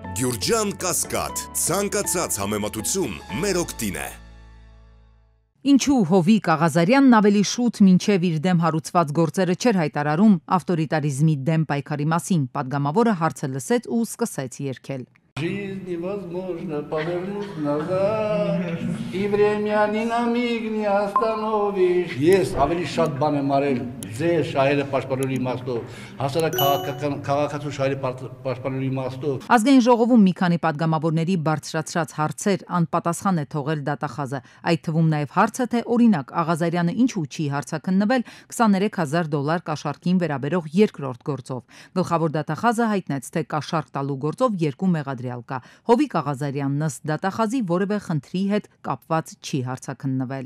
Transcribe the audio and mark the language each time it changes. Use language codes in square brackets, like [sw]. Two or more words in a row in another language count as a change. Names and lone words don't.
[hy] Գյուրջան Կասկադ, ցանկացած համեմատություն մեր օգտին է։ Ինչու Հովիկ Աղազարյանն ավելի շուտ մինչև իր դեմ հարուցված գործերը չէր հայտարարում ավտորիտարիզմի դեմ պայքարի մասին, падգամավորը հարցը լսեց ու սկսեց երգել։ [ru] Жизнь невозможно повернуть назад, и время ни на миг не остановишь. [hy] Ես ավելի շատ բան եմ արել ձեր շահերը պաշտպանելու իմաստով, հասարակ քաղաքացու շահերի պաշտպանելու իմաստով։ Ազգային ժողովում մի քանի падգամավորների բարձրացրած հարցեր անպատասխան է թողել դատախազը, այդ թվում նաև հարցը, թե օրինակ Աղազարյանը ինչու չի հարցաքննվել $23,000 կաշառքին վերաբերող երկրորդ գործով։ Գլխավոր դատախազը հայտնեց, թե կաշառք տալու գործով երկու մեղադրյալ կա։ Հովիկ Աղազարյանն ըստ դատախազի որևէ խնդրի հետ կապված չի հարցաքննվել։